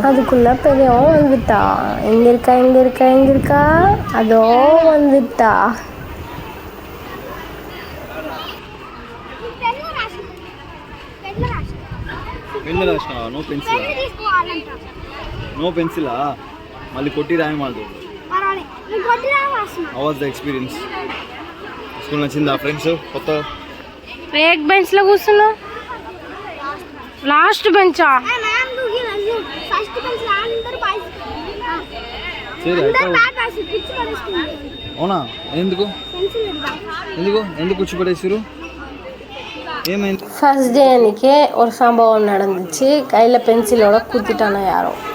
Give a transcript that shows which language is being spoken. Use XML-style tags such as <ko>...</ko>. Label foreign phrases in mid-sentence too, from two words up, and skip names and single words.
<ta>அதுக்குள்ளே பெரியவன் வந்துட்டா. எங்கே இருக்கா அதோ வந்துட்டா.</ta> <en>no pencila?</en> <te>మళ్ళీ కొట్టి రాయమాదు.</te> <en>how was the experience?</en> <te>స్కూల్ నచ్చిందా? ఫ్రెండ్స్ కొత్త ఏక్ బెంచ్లో కూర్చున్నావు?</te> <en>last bencha?</en> <te>అవునా? ఎందుకు కూర్చోబడేసారు? ఏమైంది?</te> <en>first day</en> <ta>அன்றைக்கே ஒரு சம்பவம் நடந்துச்சு. கையில் பென்சிலோட குத்திட்டானா யாரோ.</ta>